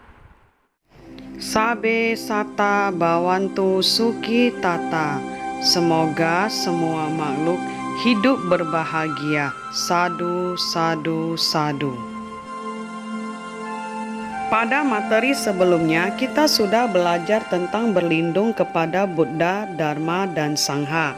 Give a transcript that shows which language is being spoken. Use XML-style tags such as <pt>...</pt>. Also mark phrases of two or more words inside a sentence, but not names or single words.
<pi>Sabe Sata Bawantu Suki Tata.</pi> <id>Semoga semua makhluk hidup berbahagia.</id> <pi>Sadu, sadu, sadu.</pi> <id>Pada materi sebelumnya, kita sudah belajar tentang berlindung kepada Buddha, Dharma, dan Sangha.</id>